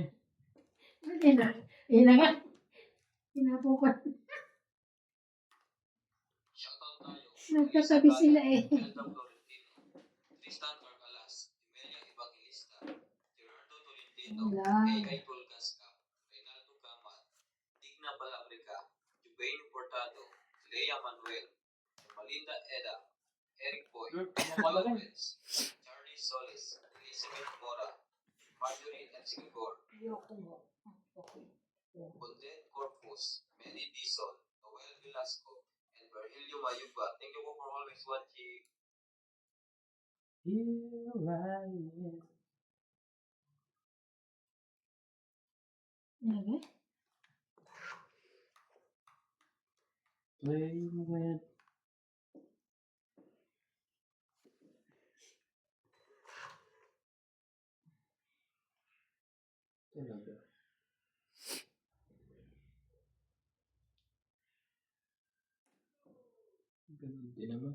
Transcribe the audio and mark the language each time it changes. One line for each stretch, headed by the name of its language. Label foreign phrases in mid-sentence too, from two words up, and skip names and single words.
Filipino: Mali na. Yun na nga. Hinapo ko. Shoutout tayo. Nagkatabi sila eh. Elda Florentino, Tristan Carcalas, Emilia Evangelista, Gerardo Tolentino, Wala. A.I. Tolgasca, Reynaldo Camat, Digna Balabrica, Jubain Portado, Lea Manuel, Malinda Eda, Eric Boy, Lawrence, Charlie Solis, Elizabeth Mora, Marjorie Ensigor, Ayoko mo. Okay. Bondet Corpus, Manny Dizon, Noel Velasco, and Virgilio Mayuba.
English: Thank you po for always watching. Here I am.
Filipino: Ano?
English: Playing with talaga.
Filipino: Ganun din naman.